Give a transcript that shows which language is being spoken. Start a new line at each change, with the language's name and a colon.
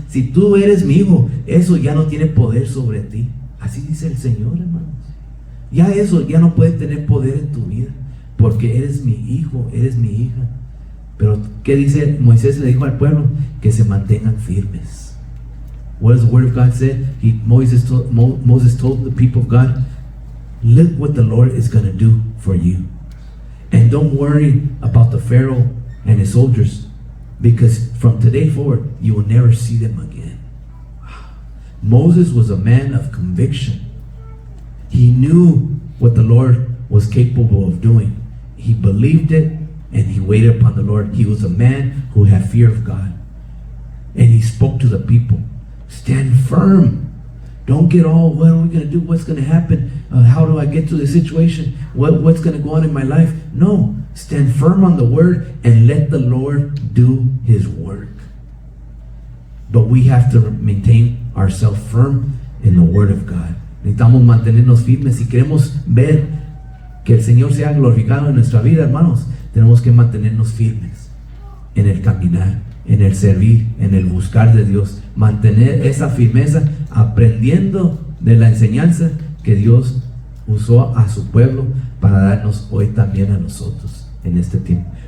Spanish: Si tú eres mi hijo, eso ya no tiene poder sobre ti. Así dice el Señor, hermanos. Ya eso ya no puede tener poder en tu vida, porque eres mi hijo, eres mi hija. Pero ¿qué dice Moisés? Le dijo al pueblo que se mantengan firmes.
English: What does the word of God say? Moses told the people of God, look what the Lord is going to do for you. And don't worry about the Pharaoh and his soldiers, because from today forward, you will never see them again. Moses was a man of conviction. He knew what the Lord was capable of doing. He believed it, and he waited upon the Lord. He was a man who had fear of God. And he spoke to the people: stand firm. Don't get all, what are we going to do? What's going to happen? How do I get to the situation? What's going to go on in my life? No, stand firm on the word and let the Lord do his work. But we have to maintain ourselves firm in the word of God.
Spanish: Necesitamos mantenernos firmes. Si queremos ver que el Señor sea glorificado en nuestra vida, hermanos, tenemos que mantenernos firmes en el caminar, en el servir, en el buscar de Dios. Mantener esa firmeza, aprendiendo de la enseñanza que Dios usó a su pueblo para darnos hoy también a nosotros en este tiempo.